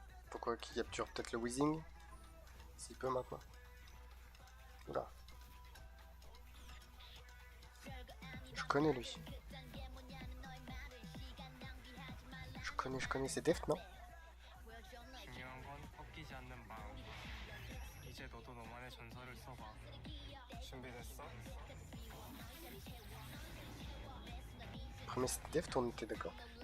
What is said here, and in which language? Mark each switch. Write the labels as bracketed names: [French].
[French] Pourquoi qu'il capture peut-être le Weezing? S'il peut maintenant. Oula. Je connais lui. Je connais, c'est Deft, non? [Korean] 중요한 건 꺾이지 않는 마음. 이제 너도 너만의 전설을 써봐. 준비됐어? [French] Premier c'était Deft, on était d'accord.